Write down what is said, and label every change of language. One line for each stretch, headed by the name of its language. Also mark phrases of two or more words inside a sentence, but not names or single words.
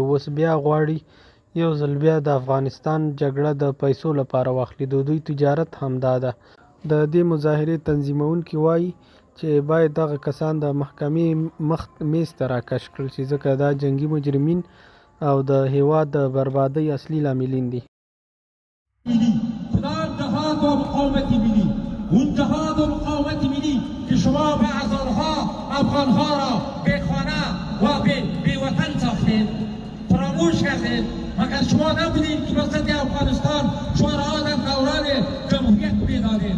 Pashto: اوس بیا غواړي یو ځل بیا د افغانستان جګړه د پیسو لپاره واخلي. د دوی تجارت همدا ده. د دې مظاهرې تنظیمونکي وایي چې باید دغه کسان د محکمې میز ته راکش کړل شي، ځکه دا جنګي مجرمین او د هېواد د بربادۍ اصلي لاملین دي.
Persian: کدام جهاد و مقاومت ملی؟ اون جهاد و مقاومت ملی که شما به هزارها افغانها را به خانه و به وطن ساختید، فراموش کردید. مگر شما نبودید که وسط افغانستان شما را در دوران جمهوریت میدادید؟